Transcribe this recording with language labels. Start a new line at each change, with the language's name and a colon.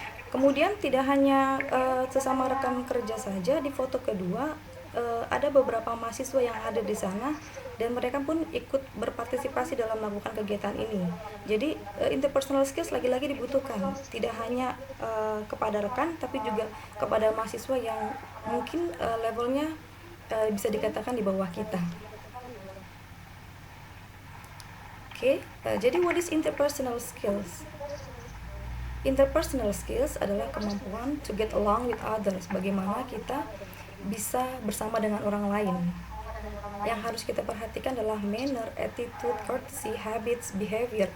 Indonesian: Kemudian tidak hanya sesama rekan kerja saja, di foto kedua ada beberapa mahasiswa yang ada di sana dan mereka pun ikut berpartisipasi dalam melakukan kegiatan ini. Jadi interpersonal skills lagi-lagi dibutuhkan, tidak hanya kepada rekan tapi juga kepada mahasiswa yang mungkin levelnya bisa dikatakan di bawah kita. Jadi
English: what is interpersonal skills? Interpersonal skills
Indonesian: adalah kemampuan
English: to get along with others.
Indonesian: Bagaimana kita bisa bersama dengan orang lain. Yang harus kita perhatikan adalah
English: manner, attitude, courtesy, habits, behavior.